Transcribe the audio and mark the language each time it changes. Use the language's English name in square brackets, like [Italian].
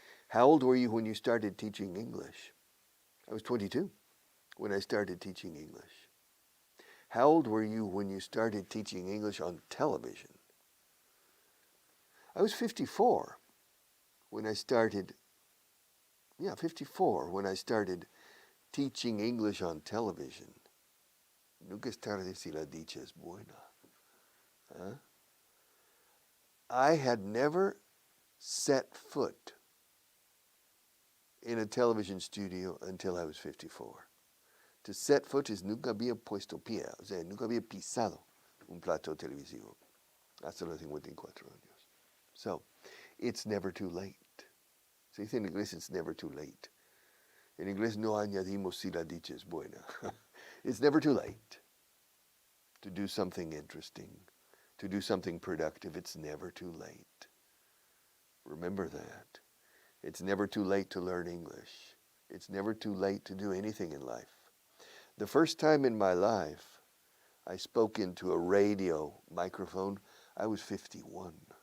[English] How old were you when you started teaching English? I was 22 when I started teaching English. How old were you when you started teaching English on television? I was 54 when I started, 54 when I started teaching English on television. [Spanish] Nunca es tarde si la dicha es buena. Huh? [English] I had never set foot in a television studio until I was 54. To set foot is [Spanish] nunca había puesto pie, o sea, nunca había pisado un plato televisivo hasta los 54 años. [English] So, it's never too late. [Spanish] Se dice en inglés, [English] it's never too late. [Spanish] En inglés no añadimos si la dicha es buena. [English] It's never too late to do something interesting, to do something productive. It's never too late. Remember that. It's never too late to learn English. It's never too late to do anything in life. The first time in my life I spoke into a radio microphone, I was 51.